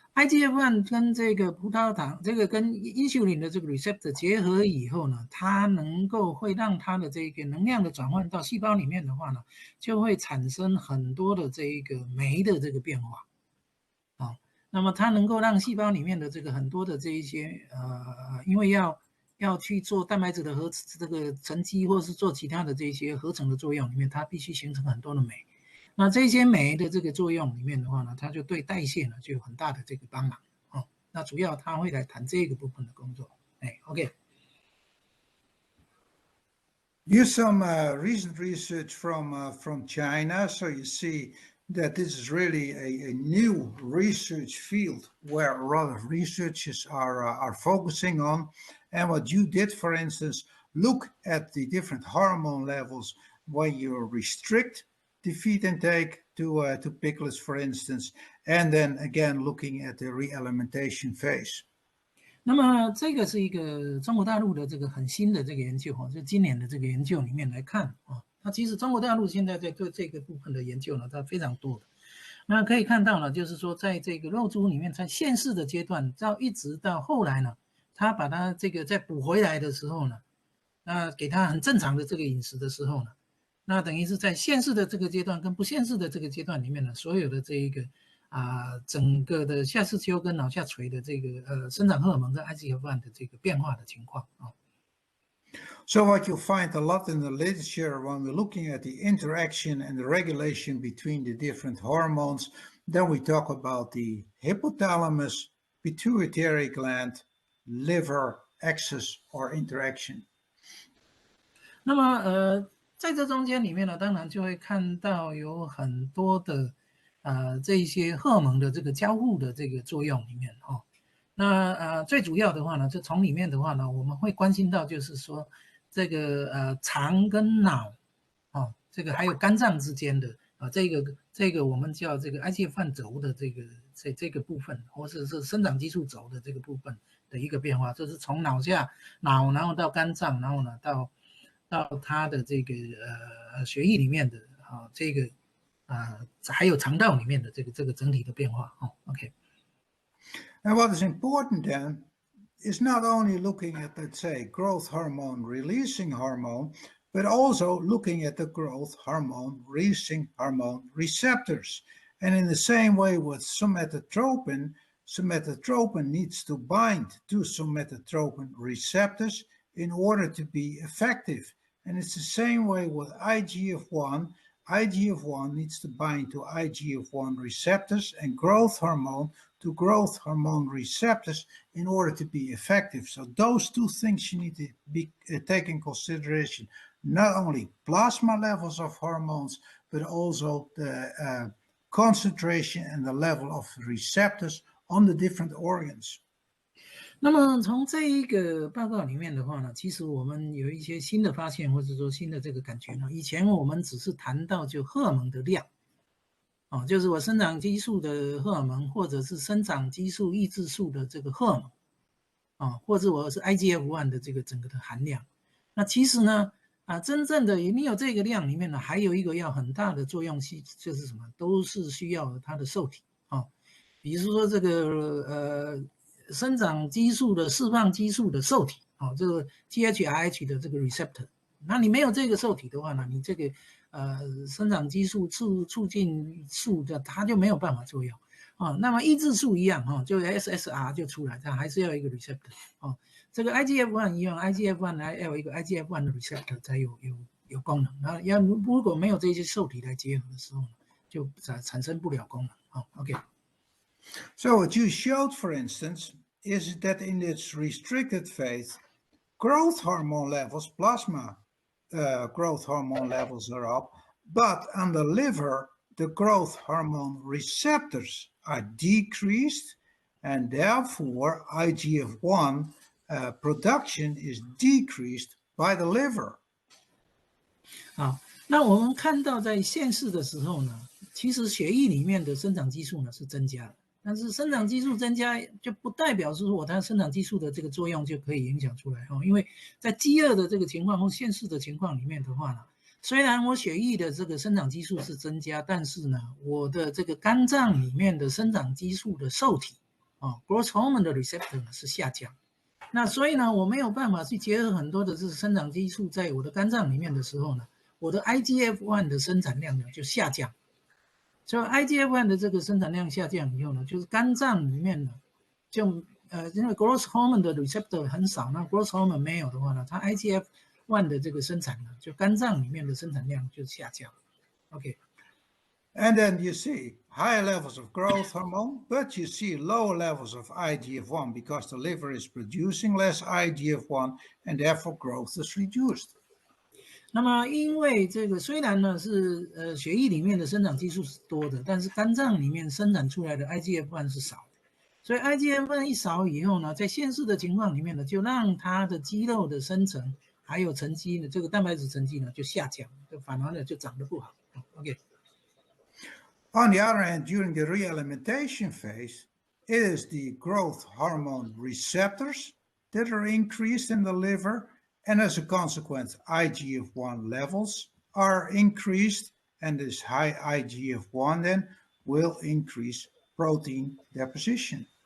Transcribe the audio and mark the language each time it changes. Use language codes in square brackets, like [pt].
[zh] IGF-1 跟这个葡萄糖，这个跟 insulin 的这个 receptor 结合以后呢，它能够会让它的这个能量的转换到细胞里面的话呢，就会产生很多的这一个酶的这个变化，那么它能够让细胞里面的这个很多的这一些因为要去做蛋白质的这个沉积，或是做其他的这些合成的作用里面，它必须形成很多的酶。那这些酶的这个作用里面的话呢，它就对代谢呢就有很大的这个帮忙那主要他会来谈这个部分的工作。 OK。 [en] Here's some recent research from China. So you see that this is really a new research field where a lot of researchers are focusing on. And what you did, for instance, look at the different hormone levels when you restrict the feed intake to piglets, for instance, and then again looking at the realimentation phase. [zh] 那么这个是一个中国大陆的这个很新的这个研究就今年的这个研究里面来看它其实中国大陆现在在做这个部分的研究呢，它非常多的。那可以看到呢，就是说在这个肉猪里面，在现世的阶段，一直到后来呢，他把它这个再补回来的时候呢，那给他很正常的这个饮食的时候呢，那等于是在现世的这个阶段跟不现世的这个阶段里面呢，所有的这一个整个的下视丘跟脑下垂的这个生长荷尔蒙跟 IGF-1 的这个变化的情况 [en] So what you find a lot in the literature when we're looking at the interaction and the regulation between the different hormones, then we talk about the hypothalamus, pituitary gland, liver axis or interaction. [zh] 那么在这中间里面呢，当然就会看到有很多的这一些荷尔蒙的这个交互的这个作用里面那最主要的话呢，就从里面的话呢，我们会关心到就是说这个肠跟脑这个还有肝脏之间的这个我们叫这个 IGF-1 轴的这个部分，或者是生长激素轴的这个部分的一个变化，就是从脑，然后到肝脏，然后呢到它的这个血液里面的这个还有肠道里面的这个整体的变化OK。 [en] And what is important then is not only looking at, let's say, growth hormone releasing hormone, but also looking at the growth hormone releasing hormone receptors. And in the same way with somatotropin, somatotropin needs to bind to somatotropin receptors in order to be effective. And it's the same way with IGF-1. IGF-1 needs to bind to IGF-1 receptors and growth hormone to growth hormone receptors in order to be effective. So those two things you need to be take in consideration, not only plasma levels of hormones, but also the concentration and the level of receptors on the different organs. [zh] 那么从这一个报告里面的话呢，其实我们有一些新的发现，或者说新的这个感觉呢。以前我们只是谈到就荷尔蒙的量，就是我生长激素的荷尔蒙，或者是生长激素抑制素的这个荷尔蒙，或者我是 IGF-1 的这个整个的含量。那其实呢，真正的你有这个量里面呢，还有一个要很大的作用性，就是什么，都是需要它的受体比如说这个生长激素的释放激素的受体这个 GHRH 的这个 receptor， 那你没有这个受体的话呢，你这个生长激素促进素的它就没有办法作用那么抑制素一样就 SSR 就出来，它还是要一个 receptor 这个 IGF-1 一样 ，IGF-1 还要一个 IGF-1 的 receptor 才有功能。那如果没有这些受体来结合的时候呢，就产生不了功能OK。 [en] So what you showed, for instance, is that in its restricted phase, growth hormone levels, plasma growth hormone levels are up, but on the liver, the growth hormone receptors are decreased, and therefore IGF-1 production is decreased by the liver. [zh] 好，那我们看到在现世的时候呢，其实血液里面的生长激素呢是增加的。但是生长激素增加就不代表是说它生长激素的这个作用就可以影响出来因为在饥饿的这个情况或现世的情况里面的话呢，虽然我血液的这个生长激素是增加，但是呢，我的这个肝脏里面的生长激素的受体 growth hormone 的 receptor 呢是下降。那所以呢，我没有办法去结合很多的这个生长激素在我的肝脏里面的时候呢，我的 IGF-1 的生产量呢就下降。所以 IGF-1 的这个生产量下降以后呢，就是肝脏里面呢，就因为 growth hormone 的 receptor 很少，那 growth hormone 没有的话呢，它 IGF-1 的这个生产呢，就肝脏里面的生产量就下降。 OK。 [en] And then you see higher levels of growth hormone, but you see lower levels of IGF-1 because the liver is producing less IGF-1 and therefore growth is reduced. [zh] 那么因为这个虽然呢是血液里面的生长激素是多的，但是肝脏里面生产出来的 IGF-1 是少的，所以 IGF-1 一少以后呢，在现实的情况里面呢，就让它的肌肉的生成还有沉积呢，这个蛋白质沉积呢就下降，就反而呢就长得不好。 OK。 [en] On the other hand, during the realimentation phase, it is the growth hormone receptors that are increased in the liver, and as a consequence, IGF-1 levels are increased, and this high IGF-1 then will increase protein deposition.